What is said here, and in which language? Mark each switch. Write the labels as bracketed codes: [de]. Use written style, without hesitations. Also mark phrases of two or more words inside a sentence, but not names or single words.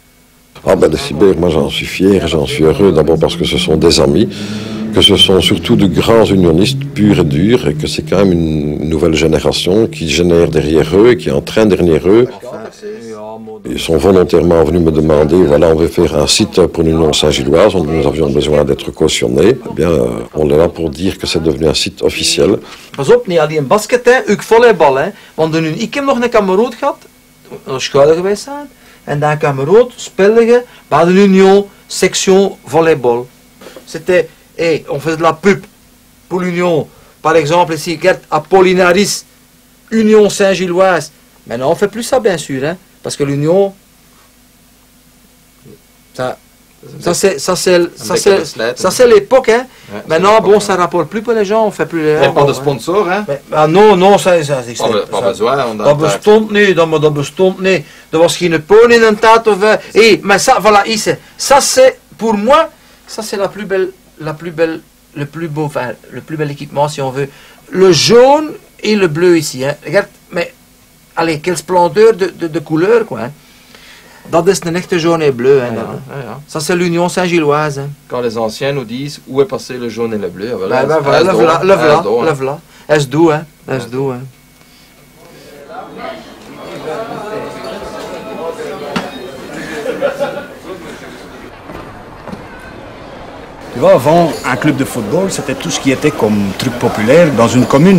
[fr] Ah ben de Sibert, moi j'en suis fier, j'en suis heureux, d'abord parce que ce sont des amis, que ce sont surtout de grands unionistes purs et durs, et que c'est quand même une nouvelle génération qui génère derrière eux, qui entraîne derrière eux. Ils sont volontairement venus me demander, voilà, on veut faire un site pour l'Union Saint-Gilloise, nous avions besoin d'être cautionnés. Eh bien, on est là pour dire que c'est devenu un site officiel. [nl] Pas op, niet alleen basket, hè, ook volleybal. Hè. Want ik heb nog een kameraad gehad, een schouder geweest zijn, en dat kameraad speelde bij de Union section volleybal. [fr] C'était, hey, on faisait de la pub pour l'Union. Par exemple, ici, Apollinaris, Union Saint-Gilloise. Maintenant, on ne fait plus ça, bien sûr, hein, parce que l'Union, ça c'est l'époque, hein. Ouais, maintenant, bon, ça ne rapporte plus pour les gens, on ne fait plus les... Il n'y a pas de sponsor, hein. Non, ça pas besoin. [nl] Dat bestond niet, dat bestond niet. Er was geen poon in een taart of... [fr] Hey, mais ça, voilà, ici, ça c'est, pour moi, ça c'est le plus bel équipement, si on veut. Le jaune et le bleu ici, hein. Regarde, mais, allez, quelle splendeur de couleur, quoi, hein. [nl] Dat is een echte [fr] jaune et bleu. Hein, ça c'est l'Union Saint-Gilloise. Hein. Quand les anciens nous disent où est passé le jaune et le bleu, voilà, le v'là. Est doux, hein. Est doux, hein. Tu vois, avant, un club de football, c'était tout ce qui était comme truc populaire dans une commune.